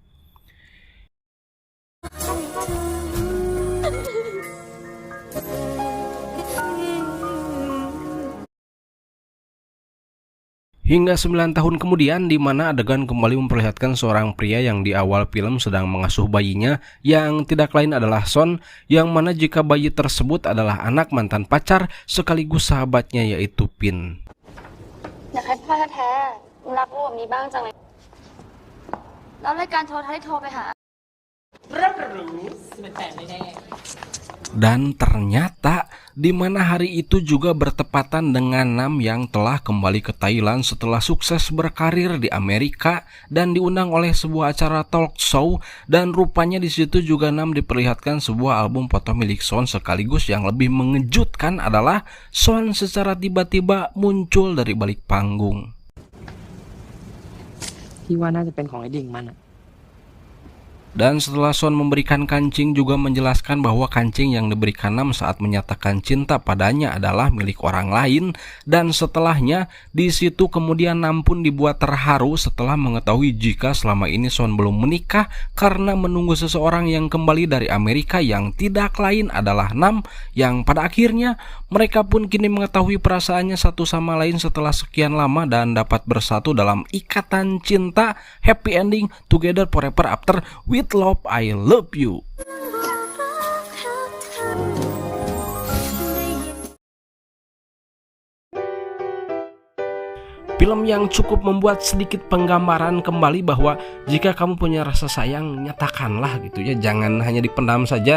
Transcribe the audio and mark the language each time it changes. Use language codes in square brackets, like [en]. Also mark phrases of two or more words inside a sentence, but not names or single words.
[id] Hingga 9 tahun kemudian, di mana adegan kembali memperlihatkan seorang pria yang di awal film sedang mengasuh bayinya yang tidak lain adalah Son, yang mana jika bayi tersebut adalah anak mantan pacar sekaligus sahabatnya yaitu Pin. [th] อยากให้พ่อแท้ๆรักลูกแบบนี้บ้างจังเลยแล้วรายการโทรทัศน์ที่โทรไปหา [id] Dan ternyata di mana hari itu juga bertepatan dengan Nam yang telah kembali ke Thailand setelah sukses berkarir di Amerika dan diundang oleh sebuah acara [en] talk show, [id] dan rupanya di situ juga Nam diperlihatkan sebuah album foto milik Son, sekaligus yang lebih mengejutkan adalah Son secara tiba-tiba muncul dari balik panggung. [th] พี่ว่าน่าจะเป็นของไอ้ดิ่งมันอะ [id] Dan setelah Son memberikan kancing, juga menjelaskan bahwa kancing yang diberikan Nam saat menyatakan cinta padanya adalah milik orang lain. Dan setelahnya di situ kemudian Nam pun dibuat terharu setelah mengetahui jika selama ini Son belum menikah karena menunggu seseorang yang kembali dari Amerika yang tidak lain adalah Nam, yang pada akhirnya mereka pun kini mengetahui perasaannya satu sama lain setelah sekian lama dan dapat bersatu dalam ikatan cinta, [en] happy ending, together forever after with love, I love you. [id] Film yang cukup membuat sedikit penggambaran kembali bahwa jika kamu punya rasa sayang, nyatakanlah gitu ya, jangan hanya dipendam saja.